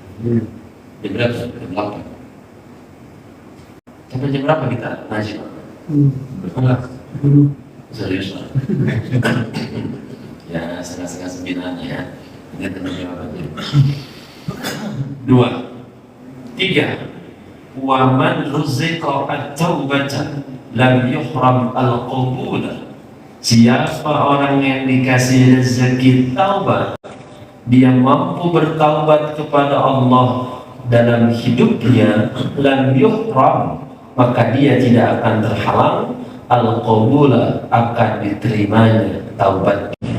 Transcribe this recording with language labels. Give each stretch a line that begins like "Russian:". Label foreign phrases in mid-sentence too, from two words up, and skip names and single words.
Indonesian: Jam berapa? Jam 8. Sampai jam berapa kita ngaji? Serius Pak? Ya setengah-setengah 9 ya. Ini tenang jawabannya. 2, 3.
Arabic: Waman ruziqa at-taubata lam yuhram al-qabula.
Indonesian: Siapa orang yang dikasih rezeki taubat, dia mampu bertaubat kepada Allah dalam hidupnya,
Arabic: lam yuhram,
Indonesian: maka dia tidak akan terhalang al-qabula, akan diterimanya taubatnya.